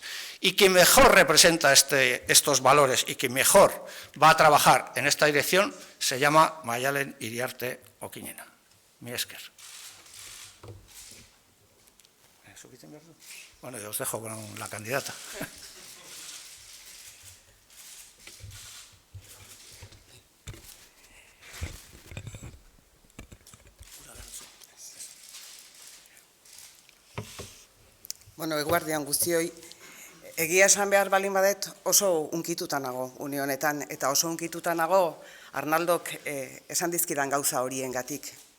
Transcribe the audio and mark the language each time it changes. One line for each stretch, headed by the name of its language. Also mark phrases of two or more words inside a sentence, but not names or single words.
Spanish: Y quien mejor representa estos valores y quien mejor va a trabajar en esta dirección se llama Maialen Iriarte Okiñena.
Basque: Mi esker.
Spanish: Bueno, yo os dejo con la candidata.
Basque: Bueno, eguardian guztioi, egia esan behar balin badet oso unkituta nago une honetan, eta oso unkituta nago Arnaldok esan dizkidan gauza horiengatik.